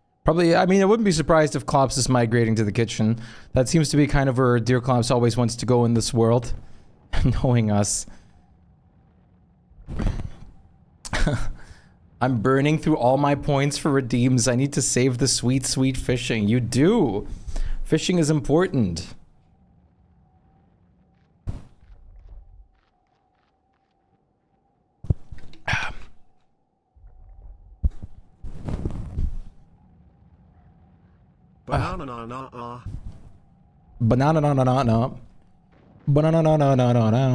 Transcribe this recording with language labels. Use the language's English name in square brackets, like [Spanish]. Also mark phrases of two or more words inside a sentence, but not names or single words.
[English] Probably, I mean, I wouldn't be surprised if Klops is migrating to the kitchen. That seems to be kind of where Dear Klops always wants to go in this world. Knowing us. I'm burning through all my points for redeems. I need to save the sweet, sweet fishing. You do. Fishing is important. Banana na na na. Banana na na na na. Banana na na na na na.